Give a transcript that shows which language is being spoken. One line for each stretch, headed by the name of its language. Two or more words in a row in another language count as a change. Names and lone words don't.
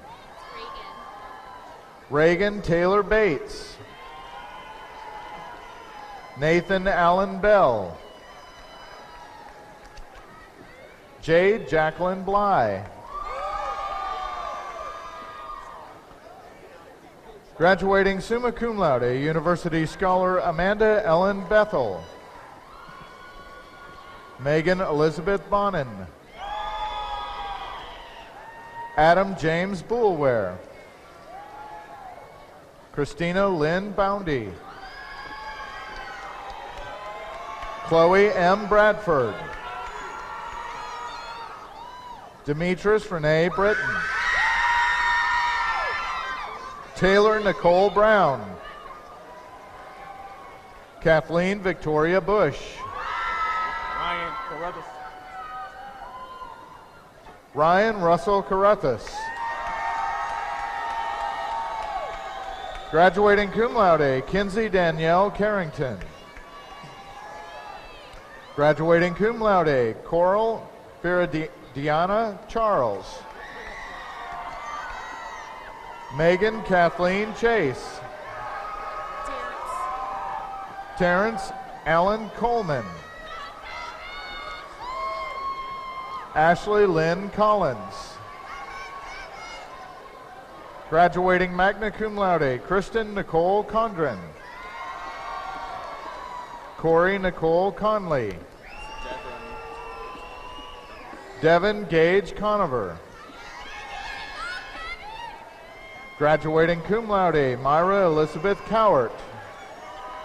English: Reagan Taylor Bates. Nathan Allen Bell. Jade Jacqueline Bly.
Latin: Graduating summa cum laude,
English: University Scholar Amanda Ellen Bethel. Megan Elizabeth Bonin. Adam James Boulware. Christina Lynn Boundy. Chloe M. Bradford. Demetris Renee Britton. Taylor Nicole Brown. Kathleen Victoria Bush. Ryan Russell Carruthers. Graduating
Latin: cum laude,
English: Kinsey Danielle Carrington.
Latin: Graduating cum laude,
English: Coral Diana Charles. Megan Kathleen Chase. Terrence Allen Coleman. Ashley Lynn Collins.
Latin: Graduating magna cum laude,
English: Kristen Nicole Condren. Corey Nicole Conley. Devin Gage Conover.
Latin: Graduating cum laude,
English: Myra Elizabeth Cowart.